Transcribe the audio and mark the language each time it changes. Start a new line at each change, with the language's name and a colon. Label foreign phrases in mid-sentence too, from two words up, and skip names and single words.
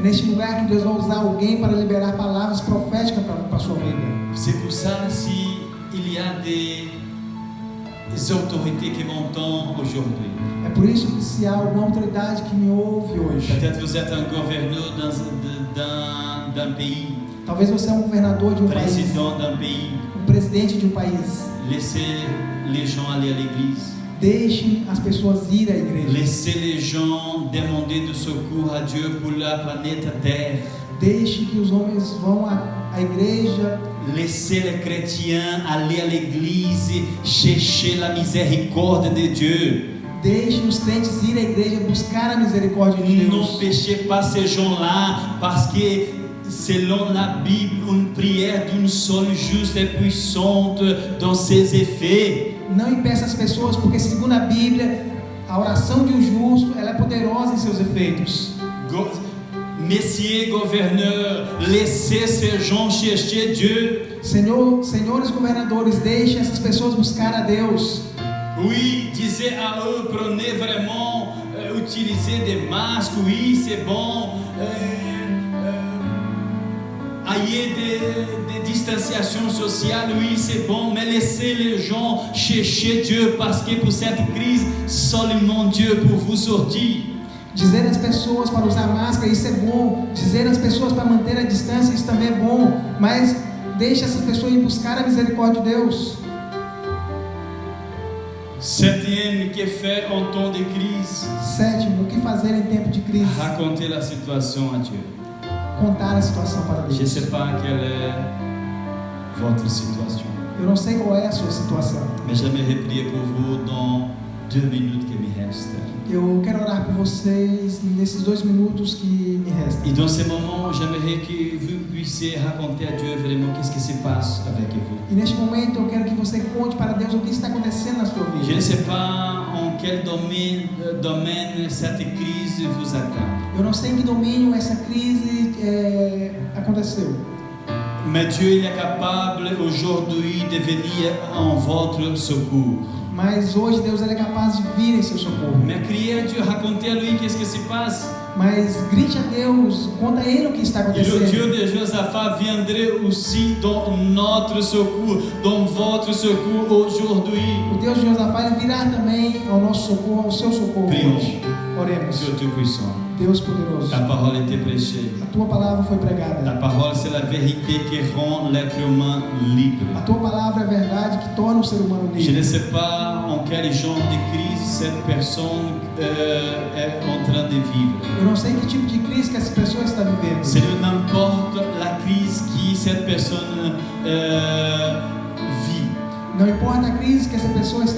Portuguese: É neste lugar que Deus vai usar alguém para liberar palavras proféticas para a sua vida.
French: C'est pour ça si il y a des autorités qui m'entendent aujourd'hui.
Portuguese: É por isso que se há alguma autoridade que me ouve hoje,
French: Peut-être vous êtes un gouverneur d'un pays,
Portuguese: talvez você é um governador de um país,
French: président d'un pays.
Portuguese: um presidente de um país.
French: Laissez les gens aller à l'église.
Portuguese: Deixe as pessoas ir à igreja.
French: Laissez les gens demander du secours à Dieu pour la planète Terre.
Portuguese: Deixe que os homens vão à igreja.
French: Laissez les chrétiens aller à l'église et chercher la miséricorde de Dieu.
Portuguese: Deixe os crentes ir à igreja buscar a misericórdia de Deus.
French: N'empêchez pas ces gens-là parce que selon la Bible, une prière d'une seule juste est puissante dans ses effets.
Portuguese: Não impeça as pessoas, porque segundo a Bíblia, a oração de um justo, ela é poderosa em seus efeitos.
French: Messieurs gouverneurs, laissez ces gens chercher Dieu.
Portuguese: Senhores governadores, deixem essas pessoas buscar a Deus.
French: Oui, disez à eux, prenez vraiment, utilisez des masques, oui, c'est bon. Ayez des distanciations sociales, oui, c'est bon, mais laissez les gens chercher Dieu parce que pour cette crise, seulement Dieu pour vous sortir.
Portuguese: Dizer às pessoas para usar máscara, isso é bom. Dizer às pessoas para manter a distância, isso também é bom. Mas deixe essas pessoas ir buscar a misericórdia de Deus.
French: Septième, que faire en temps de crise?
Portuguese: Sétimo, o que fazer em tempo de crise?
French: Raconter la situation à Dieu.
Portuguese: Contar a situação para
French: Je ne
Portuguese: Deus.
French: sais pas quelle est votre situation,
Portuguese: Eu não sei qual é a sua situação,
French: mais j'aimerais prier pour vous dans 2 minutes que me restent.
Portuguese: Eu quero orar por vocês nesses 2 minutos que me restam.
French: Et dans ces moments, j'aimerais que vous puissiez raconter à Dieu vraiment qu'est-ce qui se passe avec vous.
Portuguese: E neste momento eu quero que você conte para Deus o que está acontecendo na sua
French: Je ne
Portuguese: vida.
French: sais pas en quel domaine cette crise vous atteint.
Portuguese: Eu não sei em que domínio essa crise aconteceu.
French: Mais Dieu il est capable aujourd'hui de venir en votre secours.
Portuguese: Mas hoje Deus ele é capaz de vir em seu socorro.
French: Mais criez à Dieu, racontez à lui qu'est-ce qui se passe.
Portuguese: Mas grite a Deus, conta a Ele o que está
French: Et le
Portuguese: acontecendo.
French: Dieu de Josaphat viendrait aussi dans notre secours, dans votre secours aujourd'hui.
Portuguese: O Deus de Josafá ele virá também ao nosso socorro, ao seu socorro
French: Prions.
Portuguese: hoje. Oremos.
French: Dieu Tout-Puissant,
Portuguese: Deus poderoso,
French: ta parole était prêchée.
Portuguese: a tua palavra foi
French: Ta
Portuguese: pregada.
French: parole, c'est la vérité qui rend l'être humain libre.
Portuguese: A tua palavra é a verdade que torna o ser humano
French: Je ne
Portuguese: livre.
French: sais pas en quel genre de crise cette personne est en train de vivre.
Portuguese: Eu não sei que tipo de crise que essa pessoa está vivendo.
French: Seigneur, n'importe la crise que cette personne vit.
Portuguese: Não importa a crise que essa pessoa está